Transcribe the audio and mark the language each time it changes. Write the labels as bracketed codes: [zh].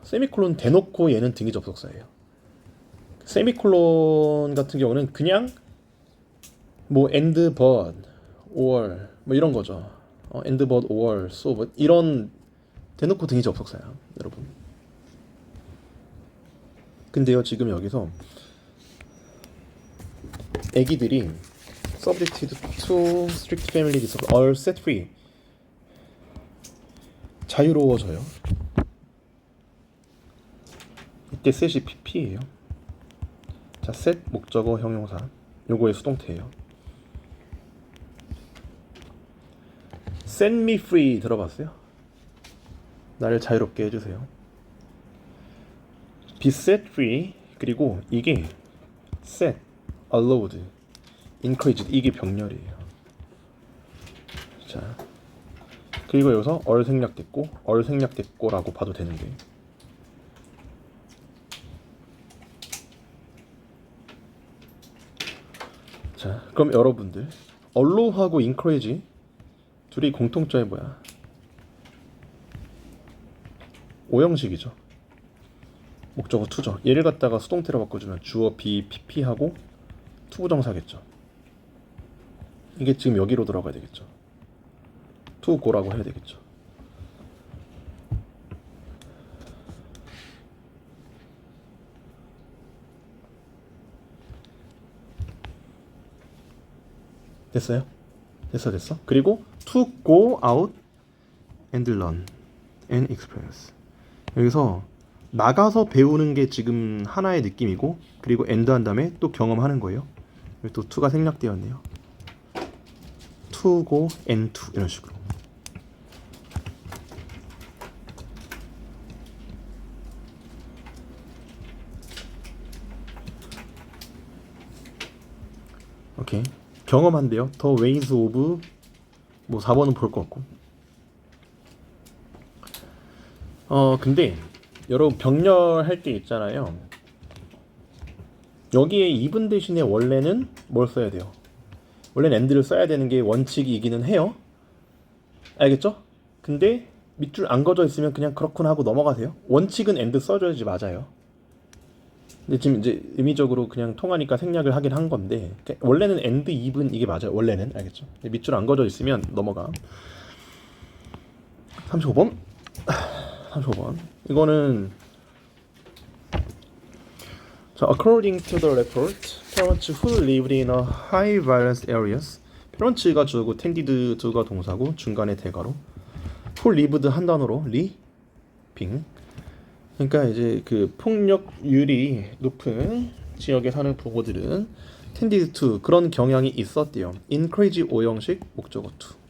[ko] 세미콜론 대놓고 얘는 등위 접속사예요. 세미콜론 같은 경우는 그냥 뭐 and but or 뭐 이런 거죠. and but or so but 이런 대놓고 등위 접속사야 여러분. 근데요 지금 여기서 애기들이 [en] subjected to strict family discipline are set free, [ko] 자유로워져요. 이때 set이 pp예요. 자, set 목적어 형용사, 요거의 수동태예요. [en] set me free [ko] 들어봤어요? 나를 자유롭게 해주세요. [en] be set free, [ko] 그리고 이게 [en] set, allowed, encouraged, [ko] 이게 병렬이에요. 자, 그리고 여기서 얼 생략됐고 얼 생략됐고라고 봐도 되는데, 자 그럼 여러분들 allow하고 encourage 둘이 공통점이 뭐야? 오형식이죠. 목적어 투죠. 얘를 갖다가 수동태로 바꿔주면 주어 be pp하고 투부정사겠죠. 이게 지금 여기로 들어가야 되겠죠. to go라고 해야 되겠죠. 됐어요? 됐어. 그리고 [en] to go out and learn and experience. [ko] 여기서 나가서 배우는 게 지금 하나의 느낌이고, 그리고 and 한 다음에 또 경험하는 거예요. 여기 또 to가 생략되었네요. [en] to go and to [ko] 이런 식으로. 오케이. 경험한대요. The ways of 뭐 4번은 볼 것 같고. 근데 여러분 병렬할 때 있잖아요. 여기에 even 대신에 원래는 뭘 써야 돼요? 원래는 and를 써야 되는 게 원칙이기는 해요. 알겠죠? 근데 밑줄 안 그어져 있으면 그냥 그렇구나 하고 넘어가세요. 원칙은 and 써줘야지 맞아요. 근데 지금 이제 의미적으로 그냥 통하니까 생략을 하긴 한 건데, 원래는 [en] and even [ko] 이게 맞아요. 원래는. 알겠죠? 밑줄 안 그어져 있으면 넘어가. 35번. 이거는 자, [en] according to the report, parents who lived in a high violence areas. [ko] parents가 주어고 [en] tended to [ko] 가 동사고 중간에 대가로, who lived 한 단어로 living. 그러니까 이제 그 폭력률이 높은 지역에 사는 부모들은 [en] tended to [ko] 그런 경향이 있었대요. encourage 오형식 목적어 to.